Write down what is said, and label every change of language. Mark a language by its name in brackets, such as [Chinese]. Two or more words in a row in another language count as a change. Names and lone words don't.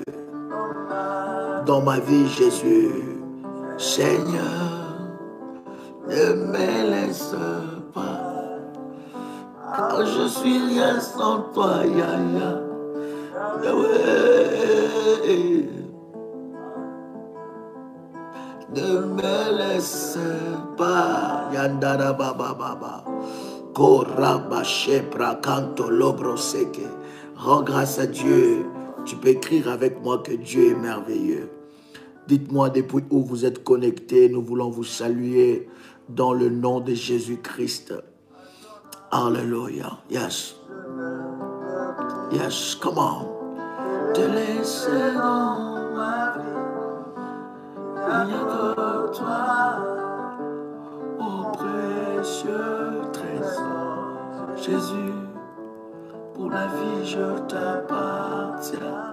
[French] Dans ma vie, Jésus, Seigneur, ne me laisse pas, car je suis rien sans toi, ya. Ouais. Ne me laisse pas, yandara baba baba. Koraba shepra kanto lobro seke. Rends grâce à Dieu. Tu peux écrire avec moi que Dieu est merveilleux. Dites-moi depuis où vous êtes connectés. Nous voulons vous saluer dans le nom de Jésus-Christ. Alléluia. [English] Yes. Yes, come on. [French] Te laisser dans ma vie. Il n'y a que toi. Oh précieux trésor. Jésus, pour la vie je t'appartiens.